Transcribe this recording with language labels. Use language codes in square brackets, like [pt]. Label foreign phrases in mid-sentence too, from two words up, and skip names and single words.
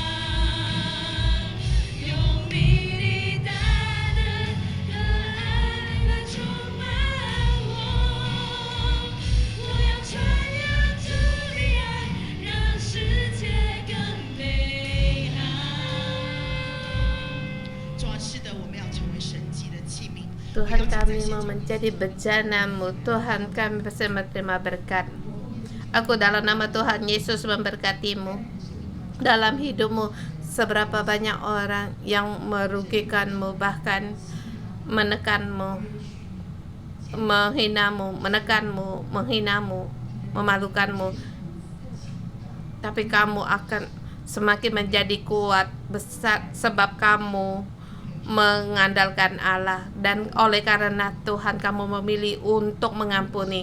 [zh] 用你的大能和爱来充满我，我要传扬主的爱，让世界更美好。主啊，是的，我们要成为神迹的器皿。 [id] Tuhan kami mau menjadi bejana-Mu. Tuhan kami pasti menerima berkat. Aku dalam nama Tuhan Yesus memberkati-Mu dalam hidupmu. Seberapa banyak orang yang merugikan-Mu, bahkan menekan-Mu, menghina-Mu, menekan-Mu, menghina-Mu, memalukan-Mu, tapi kamu akan semakin menjadi kuat besar sebab kamu mengandalkan Allah, dan oleh karena Tuhan kamu memilih untuk mengampuni.